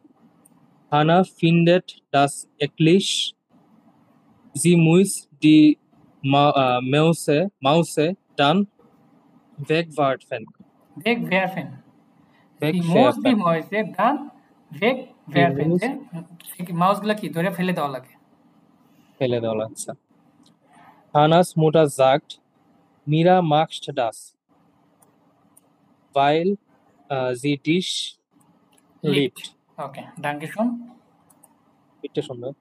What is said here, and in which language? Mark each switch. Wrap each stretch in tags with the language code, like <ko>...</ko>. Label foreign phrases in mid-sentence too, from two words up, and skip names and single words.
<de>Hannah findet das eklig. Sie muss die Mäuse dann wegwerfen. Wegwerfen. Sie muss die Mäuse dann wegwerfen.</de> <bn>মাউসগুলো কি ধরে ফেলে দেওয়া লাগে। ফেলে দেওয়া লাগছে।</bn> <de>Hannahs Mutter sagt, Mira magst das, weil sie dich liebt. Okay, danke schön. Bitte schön.</de>